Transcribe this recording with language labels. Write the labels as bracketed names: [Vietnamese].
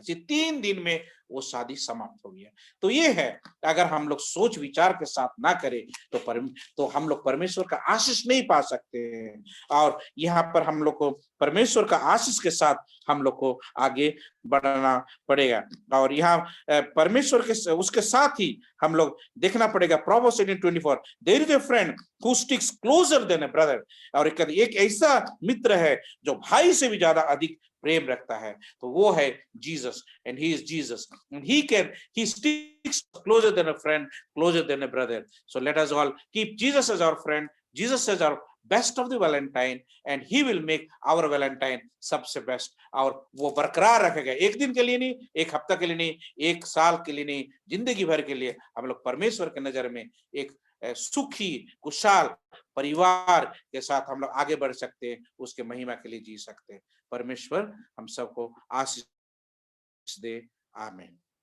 [Hindi] 3 दिन में वो शादी समाप्त हो गया। तो ये है, अगर हम लोग सोच विचार के साथ ना करें तो हम लोग परमेश्वर का आशीष नहीं पा सकते हैं। और यहाँ पर हम लोग को परमेश्वर का आशीष के साथ हम लोग को आगे बढ़ना पड़ेगा। और यहाँ परमेश्वर के उसके साथ ही हम लोग देखना पड़ेगा। [English] Proverbs 18:24, there is a friend who sticks closer than a brother। [Hindi] और एक ऐसा मित्र है जो भाई से भी ज्यादा अधिक प्रेम रखता है, तो वो है Jesus. [English] And he is Jesus, and he sticks closer than a friend, closer than a brother। So let us all keep Jesus as our friend, Jesus as our best of the valentine, and he will make our valentine सबसे best. [Hindi] और वो बरकरार रखेगा, एक दिन के लिए नहीं, एक हफ्ता के लिए नहीं, एक साल के लिए नहीं, जिंदगी भर के लिए हम लोग परमेश्वर के नजर में एक सुखी कुशल परिवार के साथ हम लोग आगे बढ़ सकते हैं, उसके महिमा के लिए जी सकते हैं। परमेश्वर हम सबको आशीष दे। आमीन।